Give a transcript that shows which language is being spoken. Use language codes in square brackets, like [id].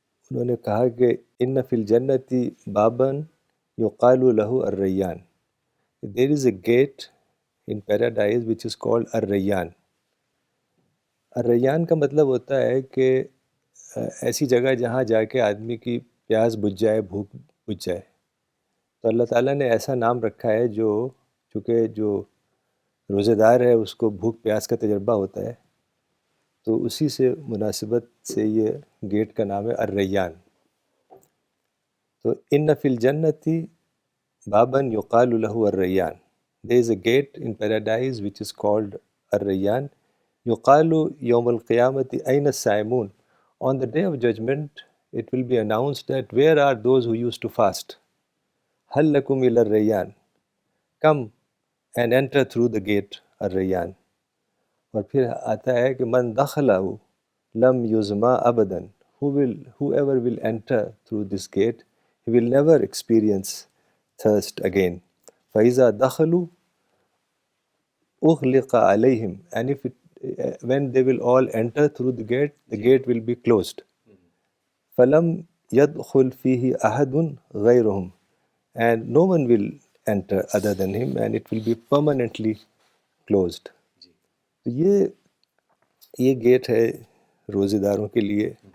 [ur] انہوں نے کہا کہ [ar] ان فی الجنت بابا یقال لہ الریان. [en] There is a gate in paradise which is called الریان. [ur] الریان کا مطلب ہوتا ہے کہ ایسی جگہ جہاں جا کے آدمی کی پیاس بجھ جائے، بھوک بجھ جائے. تو اللہ تعالیٰ نے ایسا نام رکھا ہے چونکہ جو روزے دار ہے اس کو بھوک پیاس کا تجربہ ہوتا ہے، تو اسی سے مناسبت سے یہ گیٹ کا نام ہے الریان. [ar] تو ان فی الجنت بابا یقال لہ الریان. [en] There is a gate in paradise which is called الریان. [ar] یقال یوم القیامت این الصائمون. [en] On the day of judgment, it will be announced that where are those who used to fast? [ar] Hal lakum ila ar-rayyan. [en] Come and enter through the gate ar-rayyan. [ur] اور پھر آتا ہے کہ [ar] من دخلہ لم یظما ابدا. [en] Whoever will enter through this gate, he will never experience thirst again. [ar] فَإِذَا دَخَلُوا أُغْلِقَ عَلَيْهِمْ. [en] And when they will all enter through the gate will be closed. [ar] فَلَمْ يَدْخُلْ فِيهِ أَحَدٌ غَيْرُهُمْ. [en] And no one will enter other than him, and it will be permanently closed. [ur] تو یہ get ہے روزے داروں کے لیے.